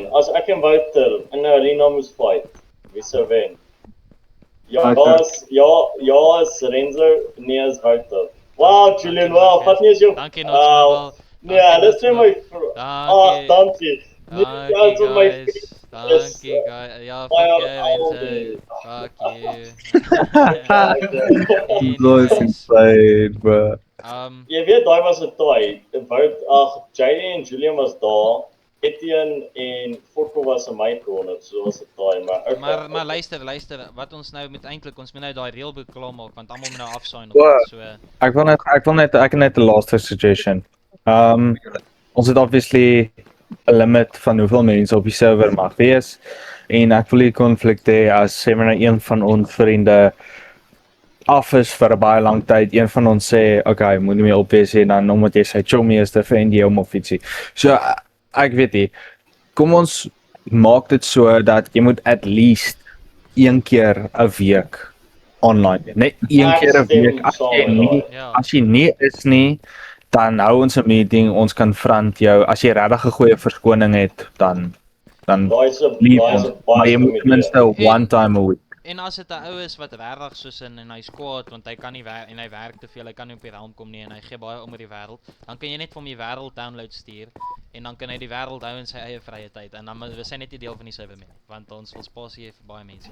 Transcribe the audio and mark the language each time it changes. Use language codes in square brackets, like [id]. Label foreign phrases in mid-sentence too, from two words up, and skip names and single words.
[af] As ek en Wouter in 'n arena moes fight, wie sou wen? Ja, is Renzo, nee, is Wouter. Wow, Julian, wow, vat nie eens jou. Dankie nog. Nee, dis net my dankie. Dankie guys. [en] Ja, fuck you, fuck you. Nice insane, bro. [af] Jy weet daai was 'n toy. JD en Julian was daar. Etienne en Fokko was in my corner, so was 'n toy, maar okay. Maar luister, wat ons nou moet eintlik ons moet nou daai reelboek klaar maak want almal moet nou afsign so. Ek wil net 'n laaste suggestion. Ons het obviously 'n limit van hoeveel mense op die server mag wees en ek wil nie konflik hê as sê maar nou een van ons vriende af is vir 'n baie lang tyd, een van ons sê okay, moet nie meer op wees en dan omdat jy sy chommy is, defend jy hom of ietsie. So ek weet nie, kom ons maak dit so dat jy moet at least 1 keer 'n week online wees. Net 1 keer 'n week as jy nie is nie, dan hou ons 'n meeting, ons kan front jou, as jy regtig 'n goeie verskoning het, dan daai is 'n maar jy moet minstens [en] one time a week. [af] En as dit 'n ou is wat regtig soos en hy's kwaad want hy kan nie werk en hy werk te veel, hy kan nie op die realm kom nie en hy gee baie om oor die wêreld, dan kan jy net vir hom die wêreld download stuur en dan kan hy die wêreld hou in sy eie vrye tyd en dan is hy net nie deel van die server meer nie, want ons wil spasie hê vir baie mense.